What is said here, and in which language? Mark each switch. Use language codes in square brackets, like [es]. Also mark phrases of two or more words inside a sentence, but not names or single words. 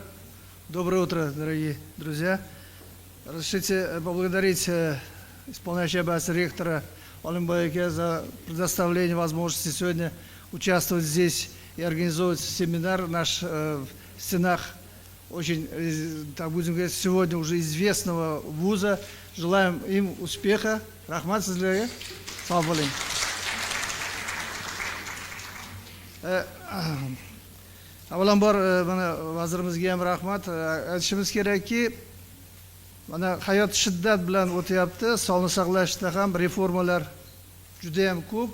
[ru] Доброе утро, дорогие друзья. Разрешите поблагодарить исполняющего обязанности ректора Алимбаеке за предоставление возможности сегодня участвовать здесь и организовать семинар наш в стенах очень, так будем говорить, сегодня уже известного вуза. Желаем им успеха. [kk] Рахмат сізлерге. Салам алейкум. [uz] Avvalambor mana vazirimizga ham rahmat. Aytishimiz kerakki, mana hayot shiddat bilan o'tyapti. Sog'liqni saqlashda ham reformalar juda ham ko'p.